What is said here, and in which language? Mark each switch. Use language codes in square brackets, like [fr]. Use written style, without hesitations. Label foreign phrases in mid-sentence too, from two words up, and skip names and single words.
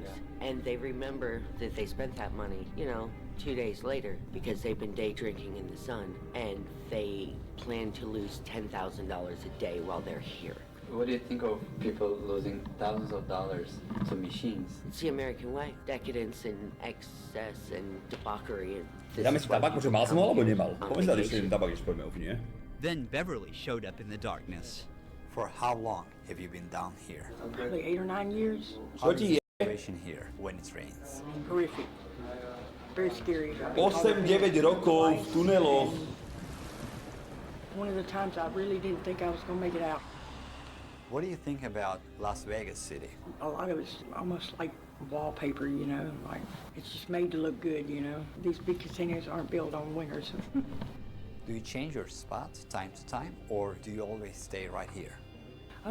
[en] And they remember that they spent that money, 2 days later, because they've been day drinking in the sun, and they plan to lose $10,000 a day while they're here. What do you think of people losing thousands of dollars to machines? It's the American way. Decadence and excess and debauchery. [sk] Dáme si tabak, môže mal som ho, alebo nemal? Povedz dať ešte jeden tabak, ešte poďme úplne. [en] Then Beverly showed up in the darkness. For how long have you been down here? Probably 8 or 9 years. [sk] Čo ti je? [en] Situation here when it rains. Horrific. Very scary. [sk] 8-9 rokov v tuneloch. [en] One of the times I really didn't think I was going to make it out. What do you think about Las Vegas City? A lot of it's almost like wallpaper, like it's just made to look good, These big casinos aren't built on wingers. Do you change your spots time to time, or do you always stay right here?